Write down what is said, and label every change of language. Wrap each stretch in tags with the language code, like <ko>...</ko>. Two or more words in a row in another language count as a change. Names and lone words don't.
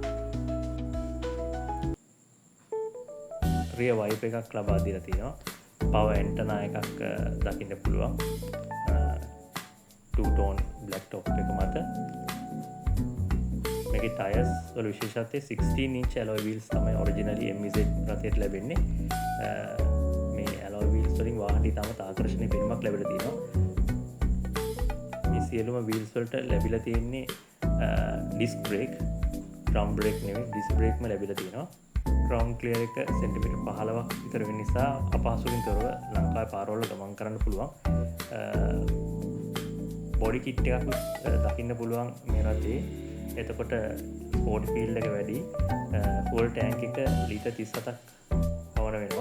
<si>රියර් වයිපර් එකක් ලබා දීලා තියෙනවා. පව ඇන්ටනා එකක් දකින්න පුළුවන්</si> <en>2-tone black top</en> <si>එක මත. මේකේ ටයර්ස් වල විශේෂත්වය</si> <en>16 inch alloy wheels</en> <si>තමයි ඔරිජිනලි MZ රථයට ලැබෙන්නේ. මේ</si> <en>alloy wheels</en> <si>වලින් වාහනට ඉතාමත් ආකර්ෂණීය පෙනුමක් ලැබිලා තියෙනවා. මේ සියලුම wheels වලට ලැබිලා තියෙන්නේ</si> <en>disc brake, drum brake</en> <si>නෙවෙයි</si> <en>disc brake</en> <si>ම ලැබිලා තියෙනවා.</si> <en>ground clear</en> <si>එක සෙන්ටිමීටර් 15ක් විතර වෙන නිසා අපහසුකින් තොරව ලංකාවේ පාරවල ගමන් කරන්න පුළුවන්.</si> <en>body kit</en> <si>එකක් දකින්න පුළුවන් මේ රථේ. එතකොට</si> <en>sport field</en> <si>එක වැඩි.</si> <en>full tank</en> <si>එක ලීටර් 37ක් පවන වෙනවා.</si>